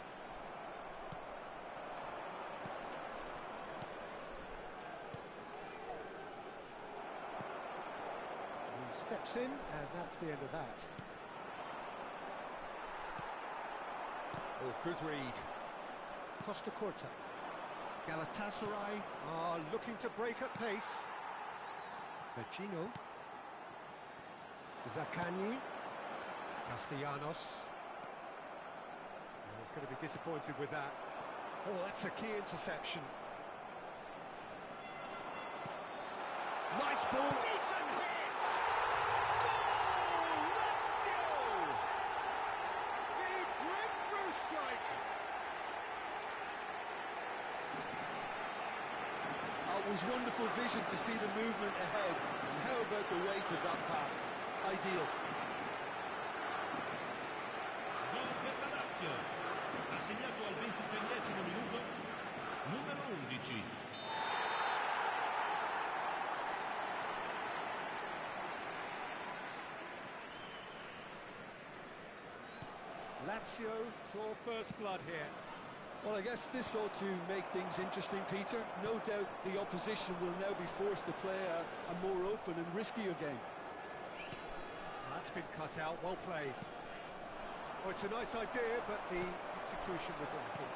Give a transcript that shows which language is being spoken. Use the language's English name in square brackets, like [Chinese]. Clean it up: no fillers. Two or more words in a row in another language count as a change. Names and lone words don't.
[English] He steps in, and that's the end of that. Oh, good read. Costa Curta. Galatasaray are looking to break at pace. Vecino. Zaccagni. Castellanos. Oh, he's going to be disappointed with that. Oh, that's a key interception. Nice ball. Decent hit! Goal! Lazio! The breakthrough strike! It was wonderful vision to see the movement ahead. And how about the weight of that pass? Ideal. [Italian] Gol per la Lazio. Ha segnato al 26esimo minuto numero 11. [English] Lazio saw first blood here. Well, I guess this ought to make things interesting, Peter. No doubt the opposition will now be forced to play a more open and riskier game. That's been cut out, well played. Oh, it's a nice idea, but the execution was lacking.